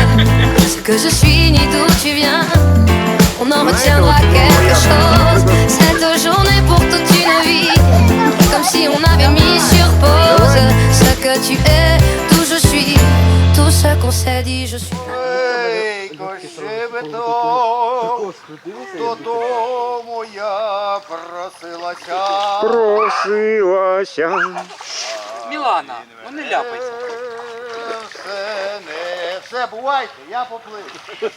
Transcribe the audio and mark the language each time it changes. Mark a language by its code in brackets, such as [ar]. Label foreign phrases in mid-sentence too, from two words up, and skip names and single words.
[fr] Ce que je suis ni d'où tu viens, on en retiendra quelque chose. Cette journée pour toute une vie, comme si on avait mis sur pause ce que tu es, d'où je suis, tout ce qu'on s'est dit je suis. [uk] Додому я просилася. Просилася. Мілана, ну не ляпайся. Все, бувайте, я поплив.